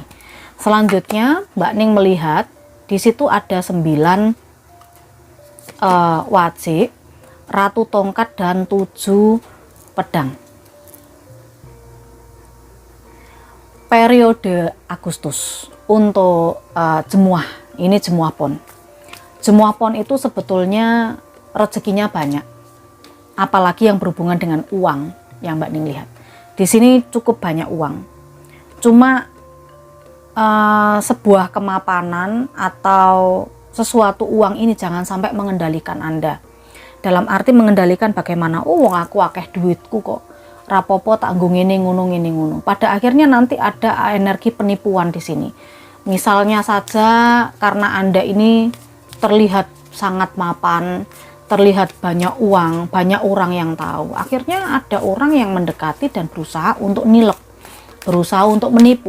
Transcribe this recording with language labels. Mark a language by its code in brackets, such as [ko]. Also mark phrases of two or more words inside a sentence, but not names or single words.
[id] Selanjutnya Mbak Ning melihat di situ ada 9 wajik, Ratu Tongkat dan 7 pedang. Periode Agustus untuk jemuah, ini jemuah pon. Jemuah pon itu sebetulnya rezekinya banyak. Apalagi yang berhubungan dengan uang yang Mbak Ning lihat. Di sini cukup banyak uang. Cuma sebuah kemapanan atau sesuatu uang ini jangan sampai mengendalikan Anda. Dalam arti mengendalikan bagaimana, [jv] oh aku akeh duitku kok. Rapopo tak nggo ngene ngono. [id] Pada akhirnya nanti ada energi penipuan di sini. Misalnya saja karena Anda ini terlihat sangat mapan, terlihat banyak uang, banyak orang yang tahu. Akhirnya ada orang yang mendekati dan berusaha untuk nilep, berusaha untuk menipu.